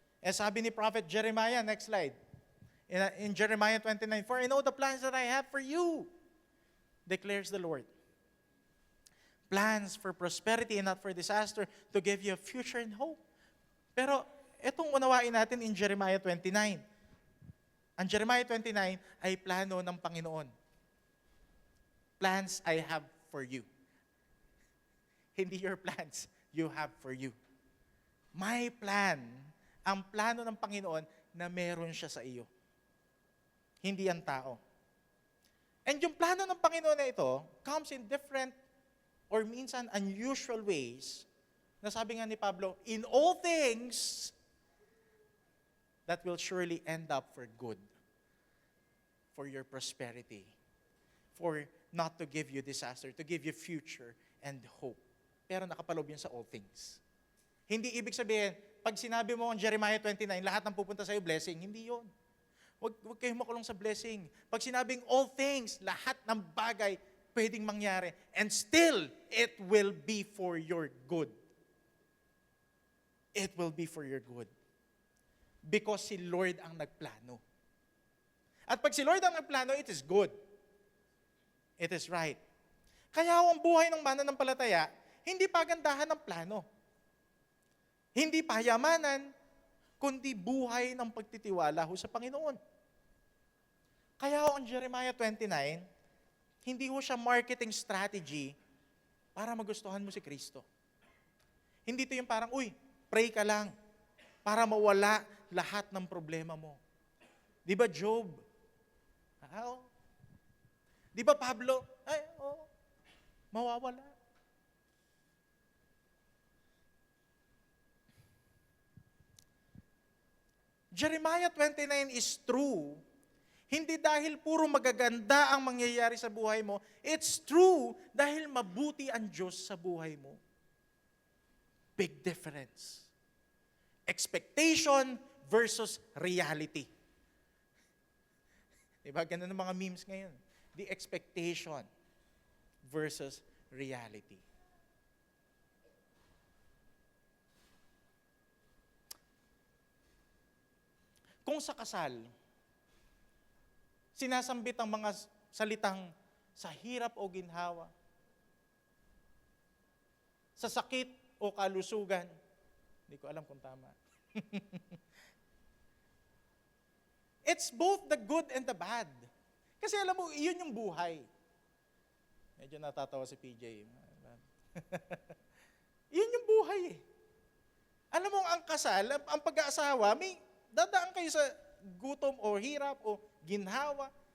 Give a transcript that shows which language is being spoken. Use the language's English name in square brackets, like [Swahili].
[Filipino] Sabi ni [English] Prophet Jeremiah, next slide, in Jeremiah 29, for I know the plans that I have for you, declares the Lord. Plans for prosperity and not for disaster, to give you a future and hope. [Filipino] Pero itong unawain natin [English] in Jeremiah 29. [Filipino] Ang Jeremiah 29 ay plano ng Panginoon. [English] Plans I have for you. [Filipino] Hindi [English] your plans you have for you. My plan, [Filipino] ang plano ng Panginoon na meron siya sa iyo. Hindi ang tao. [English] And [Filipino] yung plano ng Panginoon na ito [English] comes in different or [Filipino] minsan [English] unusual ways, [Filipino] na sabi nga ni Pablo, [English] in all things, that will surely end up for good, for your prosperity, for not to give you disaster, to give you future and hope. [Filipino] Pero nakapaloob yun sa all things. Hindi ibig sabihin, pag sinabi mo ang Jeremiah 29, lahat ng pupunta sa'yo blessing, hindi yun. Huwag kayong makulong sa blessing. Pag sinabing all things, lahat ng bagay pwedeng mangyari. [English] And still, it will be for your good. It will be for your good. Because [Filipino] si Lord ang nagplano. At pag si Lord ang nagplano, [English] it is good. It is right. [Filipino] Kaya ang buhay ng mananampalataya, hindi pagandahan ng plano. Hindi payamanan, kundi buhay ng pagtitiwala ho sa Panginoon. Kaya ang Jeremiah 29, hindi ho siya marketing strategy para magustuhan mo si Kristo. Hindi ito yung parang, pray ka lang para mawala lahat ng problema mo. Di ba Job? Di ba Pablo? Mawawala. [English] Jeremiah 29 is true. [Filipino] Hindi dahil puro magaganda ang mangyayari sa buhay mo. [English] It's true [Filipino] dahil mabuti ang Diyos sa buhay mo. [English] Big difference. Expectation versus reality. [Filipino] Diba? Ganun ang mga memes ngayon. [English] The expectation versus reality. [Filipino] Kung sa kasal, sinasambit ang mga salitang sa hirap o ginhawa, sa sakit o kalusugan. Hindi ko alam kung tama. [English] It's both the good and the bad. [Filipino] Kasi alam mo, iyon yung buhay. Medyo natatawa si PJ. Iyon yung buhay eh. Alam mo, ang kasal, ang pag-aasawa, may dadaan kayo sa gutom o hirap o ginhawa.